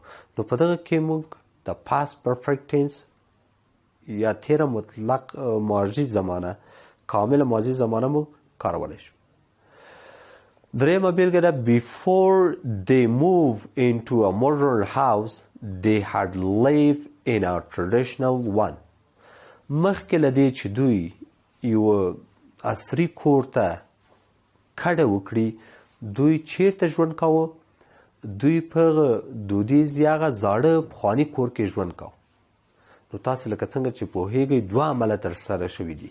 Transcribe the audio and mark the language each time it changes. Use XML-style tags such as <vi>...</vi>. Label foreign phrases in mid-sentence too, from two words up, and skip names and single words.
<ps>نو په دغه کې موږ د</ps> <en>past perfect tense</en> <ps>یا تیره مطلق ماضي زمانه، کامل ماضي زمانه موږ کارولی شو. درېیمه بیلګه ده.</ps> <en>Before they move into a modern house they had lived in a traditional one.</en> <ps>مخکې له دې چې دوی یو عصري کور ته کډه وکړي دوی چیرته ژوند کاوه؟ دوی په دودیز یا هغه زاړه پخواني کور کې ژوند کاوه. نو تاسې لکه څنګه چې پوهیږئ دوه عمله ترسره شوي دي.</ps>